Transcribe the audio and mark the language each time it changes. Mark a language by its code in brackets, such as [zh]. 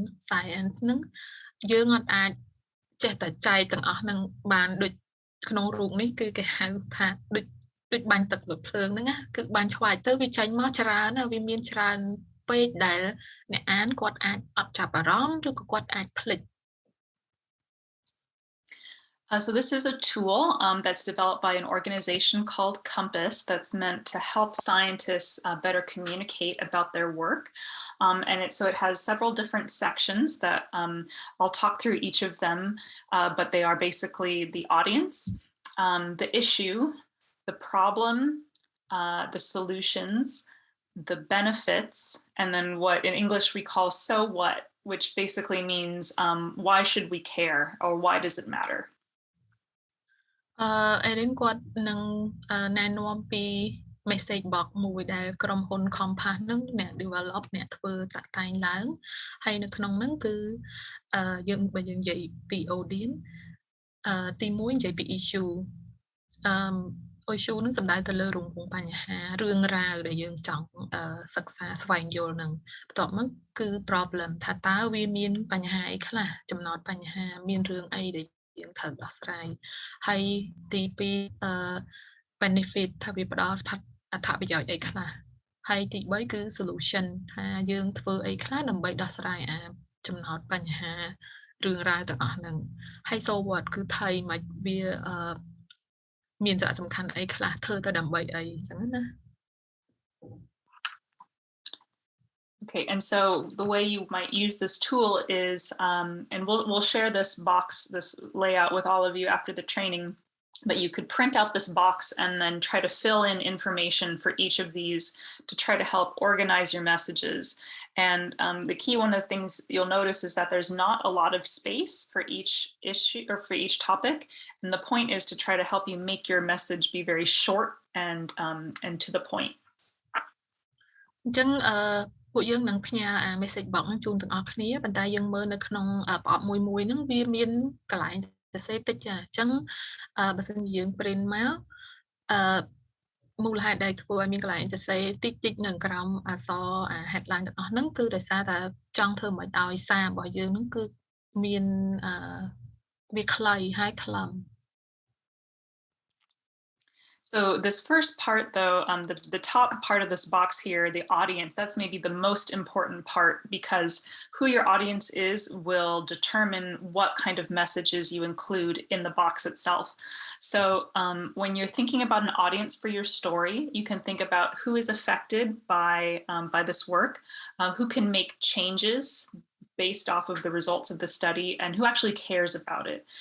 [km] science ហ្នឹងយើងអត់អាចចេះតែចែកទាំងអស់ហ្នឹងបានដូចក្នុងរូបនេះគឺគេហៅថាដូចបាញ់ទឹកលើភ្លើងហ្នឹងណាគឺបាញ់ឆ្វាយទៅវាចេញមកច្រើនណាវាមានច្រើនពេកដែលអ្នកអានគាត់អាចអត់ចាប់អារម្មណ៍ឬក៏គាត់អាចភ្លេច [en] So this is a tool that's developed by an organization called Compass that's meant to help scientists better communicate about their work. And so it has several different sections that I'll talk through each of them, but they are basically the audience, the issue, the problem, the solutions, the benefits, and then what in English we call so what, which basically means why should we care or why does it matter? [km] Erin គាត់នឹងណែនាំពី message box មួយដែលក្រុមហ៊ុន Compass នឹងអ្នក develop អ្នកធ្វើតាក់តែងឡើងហើយនៅក្នុងហ្នឹងគឺយើងបើយើងនិយាយពី audience ទី1និយាយពី issue issue នឹងសំដៅទៅលើរង្វង់បញ្ហារឿងរ៉ាវដែលយើងចង់សិក្សាស្វែងយល់នឹងបន្ទាប់មកគឺ problem ថាតើវាមានបញ្ហាអីខ្លះចំណោទបញ្ហាមានរឿងអីដែលយើងត្រូវដោះស្រាយហើយទី2benefit ថាវាផ្ដល់អត្ថប្រយោជន៍អីខ្លះហើយទី3គឺ solution ថាយើងធ្វើអីខ្លះដើម្បីដោះស្រាយចំណោទបញ្ហា រឿងរ៉ាវទាំងអស់ហ្នឹងហើយ so what គឺថៃមកវាមានសារៈសំខាន់អីខ្លះធ្វើទៅដើម្បីអីចឹងណា [en] Okay, and so the way you might use this tool is, and we'll share this box, this layout with all of you after the training, but you could print out this box and then try to fill in information for each of these to try to help organize your messages. And the key, one of the things you'll notice is that there's not a lot of space for each issue or for each topic. And the point is to try to help you make your message be very short and to the point. [km] ពួកយើងនឹងផ្ញើmessage box ហ្នឹងជូនទាំងអស់គ្នាប៉ុន្តែយើងមើលនៅក្នុងប្រអប់មួយហ្នឹងវាមានកន្លែងសរសេរតិចចាអញ្ចឹងបើសិនជាយើង print មកមូលហេតុដែលធ្វើឲ្យមានកន្លែងសរសេរតិចនៅក្រោមអក្សរheadline ទាំងអស់ហ្នឹងគឺដោយសារតែចង់ធ្វើមិនឲ្យសាររបស់យើងហ្នឹងគឺមានវាខ្លីហើយខ្លឹម [en] So this first part, though, the top part of this box here, the audience, that's maybe the most important part because who your audience is will determine what kind of messages you include in the box itself. So when you're thinking about an audience for your story, you can think about who is affected by this work, who can make changes based off of the results of the study and who actually cares about it.